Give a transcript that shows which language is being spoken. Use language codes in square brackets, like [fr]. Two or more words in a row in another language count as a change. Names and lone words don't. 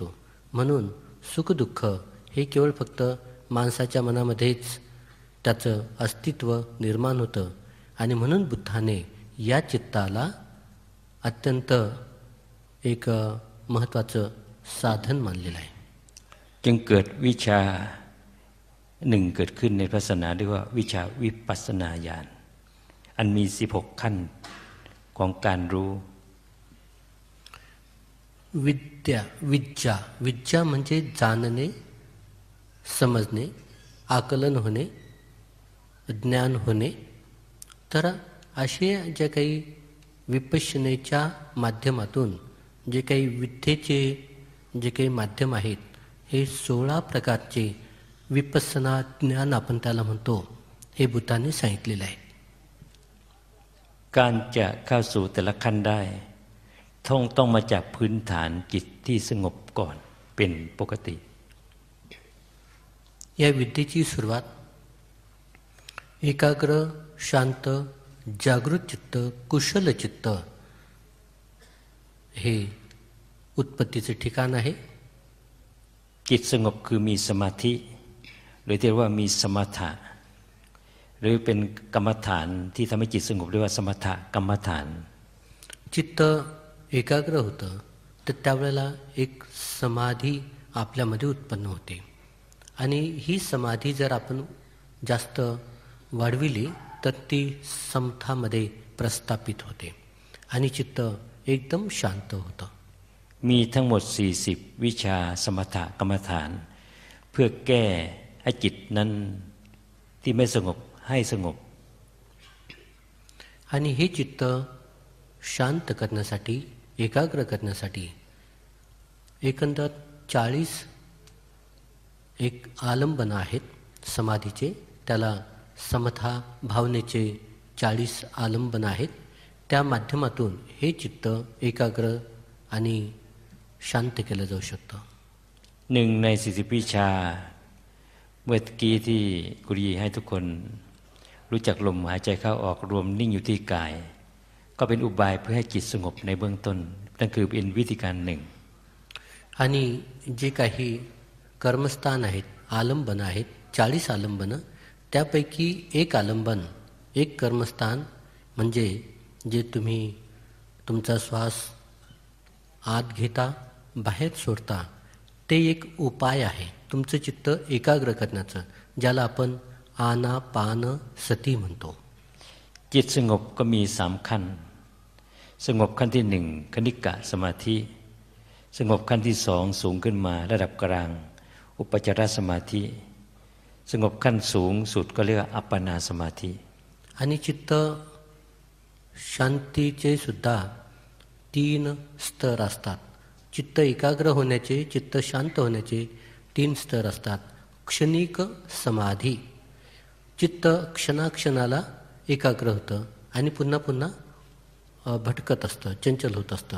[mr] म्हणून सुखदुःख हे केवळ फक्त माणसाच्या मनामध्येच त्याचं अस्तित्व निर्माण होतं आणि म्हणून बुद्धाने या चित्ताला अत्यंत एक महत्त्वाचं साधन मानलेलं आहे. [th] จึงเกิดวิชาหนึ่งเกิดขึ้นในศาสนาเรียกว่าวิชาวิปัสสนาญาณอันมี16ขั้นของการรู้ विद्या [mr] म्हणजे जाणणे समजणे आकलन होणे ज्ञान होणे. तर असे जे काही विपश्यनेच्या माध्यमातून जे काही विद्येचे जे काही माध्यम आहेत हे 16 प्रकारचे विपස්සना ज्ञान आपण त्याला म्हणतो हे बुद्धाने सांगितलेलं आहे. [th] การจะเข้าสู่แต่ละขั้นได้ต้องมาจากพื้นฐานจิตที่สงบก่อนเป็นปกติ [mr] या विद्येची सुरुवात एकाग्र शांत जागृत चित्त कुशल चित्त हे उत्पत्तीचे ठिकाण आहे. [th] จิตสงบคือมีสมาธิหรือเรียกว่ามีสมถะหรือเป็นกรรมฐานที่ทำให้จิตสงบเรียกว่าสมถะกรรมฐาน [mr] चित्त एकाग्र होतं तर त्यावेळेला एक समाधी आपल्यामध्ये उत्पन्न होते आणि ही समाधी जर आपण जास्त वाढविली तर ती समथामध्ये प्रस्थापित होते आणि चित्त एकदम शांत होतं. [th] มีทั้งหมด40วิชาสมถะกรรมฐานเพื่อแก้ให้จิตนั้นที่ไม่สงบให้สงบ [mr] आणि हे चित्त शांत करण्यासाठी एकाग्र करण्यासाठी एकंदर 40 एक आलंबन आहेत समाधीचे त्याला समथा भावनेचे 40 आलंबन आहेत. त्या माध्यमातून हे चित्त एकाग्र आणि शांत केलं जाऊ शकतं. [th] หนึ่งใน40วิชาเมื่อกี้ที่กุรีให้ทุกคนรู้จักลมหายใจเข้าออกรวมนิ่งอยู่ที่กายก็เป็นอุบายเพื่อให้จิตสงบในเบื้องต้นนั่นคือเป็นวิธีการหนึ่ง [mr] आणि जे काही कर्मस्थान आहेत आलंबन आहेत 40 आलंबनं, त्यापैकी एक आलंबन, एक कर्मस्थान म्हणजे जे तुम्ही तुमचा श्वास आत घेता बाहेर सोडता ते एक उपाय आहे तुमचं चित्त एकाग्र करण्याचं, ज्याला आपण आनापानसती म्हणतो. [th] จิตสงบก็มี3ขั้นสงบขั้นที่1คณิกะสมาธิสงบขั้นที่2สูงขึ้นมาระดับกลางอุปจารสมาธิสงบขั้นสูงสุดก็เรียกว่าอัปปนาสมาธิ [mr] आणि चित्त शांतीचे सुद्धा 3 स्तर असतात. चित्त एकाग्र होण्याचे, चित्त शांत होण्याचे 3 स्तर असतात. क्षणिक समाधी, चित्त क्षणाक्षणाला एकाग्र होतं आणि पुन्हा पुन्हा भटकत असतं, चंचल होत असतं.